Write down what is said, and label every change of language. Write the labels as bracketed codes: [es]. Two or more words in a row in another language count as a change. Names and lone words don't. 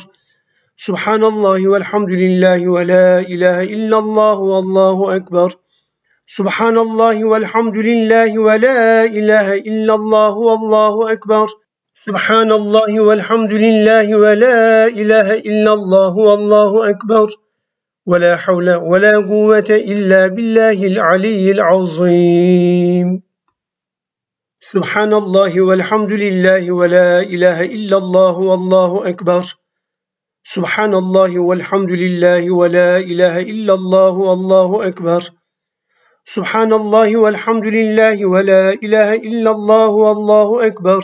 [ar] سبحان الله والحمد لله ولا إله إلا الله الله أكبر. سبحان الله والحمد لله ولا إله إلا الله الله أكبر. سبحان الله والحمد لله ولا إله إلا الله الله أكبر. ولا حول ولا قوة إلا بالله العلي العظيم. سبحان الله والحمد لله ولا إله إلا الله الله أكبر. سبحان الله والحمد لله ولا إله إلا الله الله أكبر. سبحان الله والحمد لله ولا إله إلا الله الله أكبر.